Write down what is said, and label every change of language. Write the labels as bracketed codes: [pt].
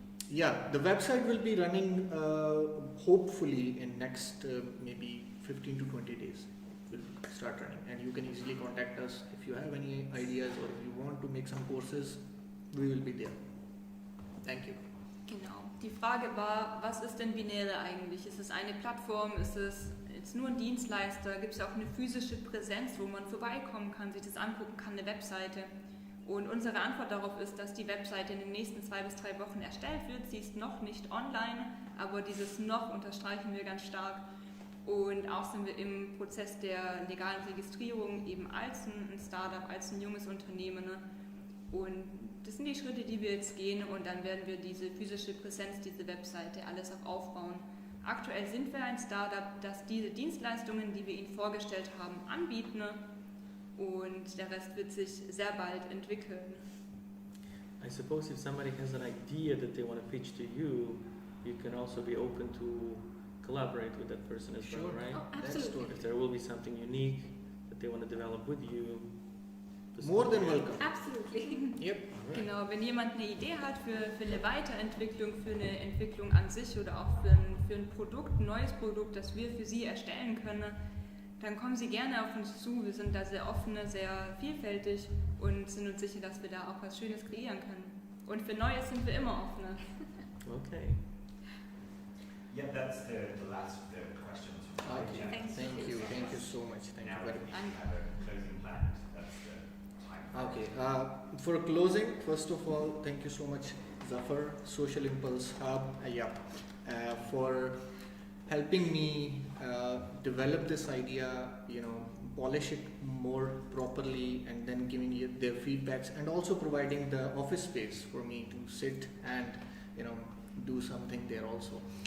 [en] The website will be running hopefully in next maybe 15 to 20 days. Will start running, and you can easily contact us if you have any ideas or if you want to make some courses. We will be there. Thank you. [de] Genau. Die Frage war, was ist denn Binäre eigentlich? Ist es eine Plattform? Ist es jetzt nur ein Dienstleister? Gibt es auch eine physische Präsenz, wo man vorbeikommen kann, sich das angucken kann, eine Webseite? Und unsere Antwort darauf ist, dass die Webseite in den nächsten 2 bis 3 Wochen erstellt wird. Sie ist noch nicht online, aber dieses noch unterstreichen wir ganz stark. Und auch sind wir im Prozess der legalen Registrierung eben als ein Startup, als ein junges Unternehmen. Und das sind die Schritte, die wir jetzt gehen, und dann werden wir diese physische Präsenz, diese Webseite, alles auch aufbauen. Aktuell sind wir ein Startup, das diese Dienstleistungen, die wir Ihnen vorgestellt haben, anbieten, und der Rest wird sich sehr bald entwickeln. [en] I suppose if somebody has an idea that they want to pitch to you, you can also be open to collaborate with that person as well, Sure. right? Oh, That's absolutely. If there will be something unique that they want to develop with you. More than welcome. Absolutely. Yep. [de] Genau, wenn jemand eine Idee hat für eine Weiterentwicklung, für eine Entwicklung an sich oder auch für ein Produkt, ein neues Produkt, das wir für Sie erstellen können, dann kommen Sie gerne auf uns zu. Wir sind da sehr offen, sehr vielfältig und sind uns sicher, dass wir da auch was Schönes kreieren können. Und für Neues sind wir immer offen. [en] Okay. Yeah, that's the last of the questions. Okay. Thank you. Thank you so much. Thank Now you very we much. have a closing plan. That's the time. Okay. For closing, first of all, thank you so much, Zafar, Social Impulse Hub, for helping me develop this idea, polish it more properly, and then giving you their feedbacks, and also providing the office space for me to sit and do something there also.